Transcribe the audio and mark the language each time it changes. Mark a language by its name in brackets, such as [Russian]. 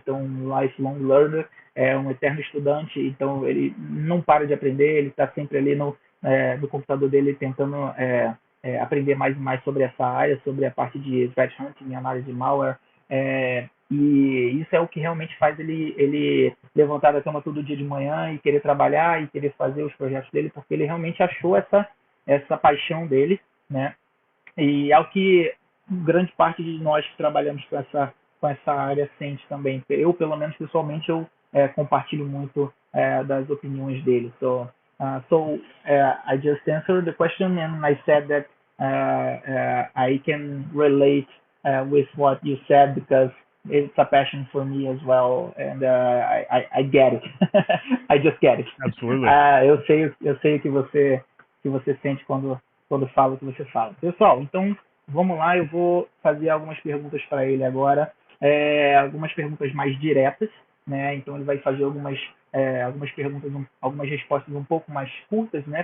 [Portuguese] Então, um [English] lifelong learner, [Portuguese] é um eterno estudante, então ele não para de aprender, ele está sempre ali no computador dele tentando aprender mais e mais sobre essa área, sobre a parte de threat hunting, análise de malware, e isso é o que realmente faz ele levantar da cama todo dia de manhã e querer trabalhar e querer fazer os projetos dele, porque ele realmente achou essa paixão dele, né? E é o que grande parte de nós que trabalhamos com essa área sente também. Eu, pelo menos pessoalmente, eu compartilho muito das opiniões dele. [English] So I just answered the question and I said that I can relate with what you said because it's a passion for me as well, and I get it. I just get it. Absolutely. [Portuguese] Eu sei o que você sente quando fala o que você fala. Pessoal, então vamos lá, eu vou fazer algumas perguntas para ele agora, algumas perguntas mais diretas, né? Então ele vai fazer algumas perguntas, algumas respostas um pouco mais curtas, né?